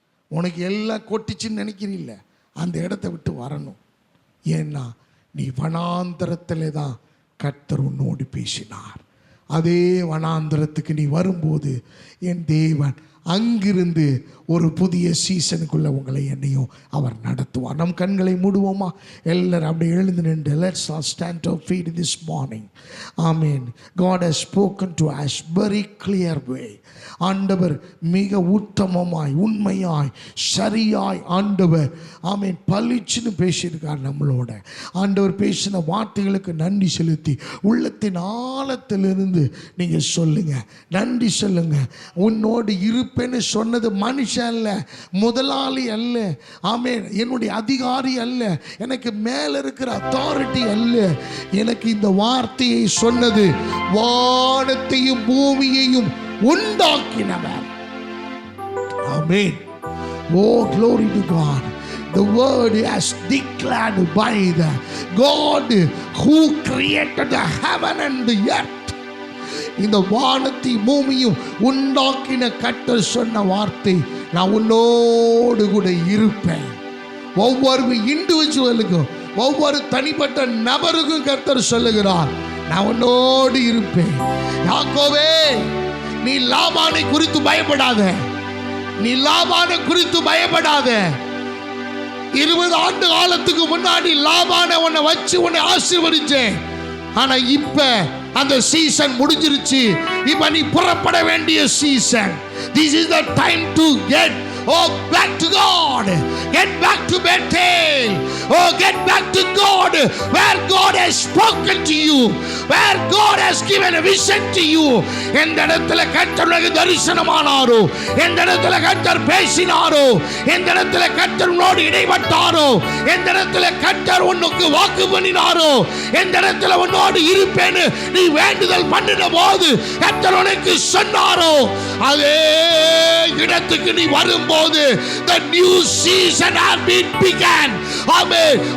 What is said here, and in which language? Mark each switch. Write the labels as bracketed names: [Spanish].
[Tamil] உனக்கு எல்லாம் கொட்டிச்சுன்னு நினைக்கிறீல்ல, அந்த இடத்த விட்டு வரணும். ஏன்னா நீ வனாந்தரத்தில் தான் கர்த்தர் உன்னோடு பேசினார். அதே வனாந்தரத்துக்கு நீ வரும்போது என் தேவன் அங்கிருந்து ஒரு புதிய சீசனுக்குள்ள உங்களை என்னையும் அவர் நடத்துவார். நம் கண்களை மூடுவோமா? எல்லாரும் அப்படியே எழுந்து நின்று [English] let's all stand our feet this morning. Amen. God has spoken to us very clear way. [Tamil] ஆண்டவர் மிக உத்தமமாய் உண்மையாய் சரியாய் ஆண்டவர் ஆமென் பளிச்சுன்னு பேசியிருக்கார் நம்மளோட. ஆண்டவர் பேசின வார்த்தைகளுக்கு நன்றி செலுத்தி உள்ளத்தின் ஆழத்திலிருந்து நீங்கள் சொல்லுங்க, நன்றி சொல்லுங்க. உன்னோடு இருப்பேன்னு சொன்னது மனுஷன் அல்ல, முதலாளி அல்ல, ஆமென், என்னுடைய அதிகாரி அல்ல, எனக்கு மேல இருக்கிற அத்தாரிட்டி அல்ல. எனக்கு இந்த வார்த்தையை சொன்னது வானத்தையும் பூமியையும் உண்டாக்கினவர். [English] ஆமென். Oh, glory to God. The word is declared by the God who created the heaven and the earth. [Tamil] இந்த வானத்தை பூமியும் உண்டாக்கின கர்த்தர் சொன்ன வார்த்தை, நான் உன்னோடு கூட இருப்பேன். ஒவ்வொரு இண்டிவிஜுவலுக்கும், ஒவ்வொரு தனிப்பட்ட நபருக்கும் கர்த்தர் சொல்லுகிறார், நான் உன்னோடு இருப்பேன். யாக்கோபே, நீ லாபானை குறித்து பயப்படாத, நீ லாபானை குறித்து பயப்படாத. 20 ஆண்டு காலத்துக்கு முன்னாடி லாபானை உன்னை வச்சு உன்னை ஆசீர்வதிச்சேன். ஆனா இப்ப அந்த சீசன் முடிஞ்சிருச்சு. இப்ப நீ புறப்பட வேண்டிய season. [English] This is the time to get back to God. Get back to Bethel. Get back to God, where God has spoken to you, where God has given a vision to you. [Tamil] எந்த இடத்துல கர்த்தர் உனக்கு தரிசனமானாரோ, எந்த இடத்துல கர்த்தர் பேசினாரோ, எந்த இடத்துல கர்த்தர் உன்னோடு இடைப்பட்டாரோ, எந்த இடத்துல கர்த்தர் உனக்கு வாக்கு பண்ணினாரோ, எந்த இடத்துல உன்னோடு இருப்பேன்னு நீ வேண்டுதல் பண்ணின போது கர்த்தர் உனக்கு சொன்னாரோ, அதே இடத்துக்கு நீ வரும்போது [English] the new season has been begun. [Tamil] Amen.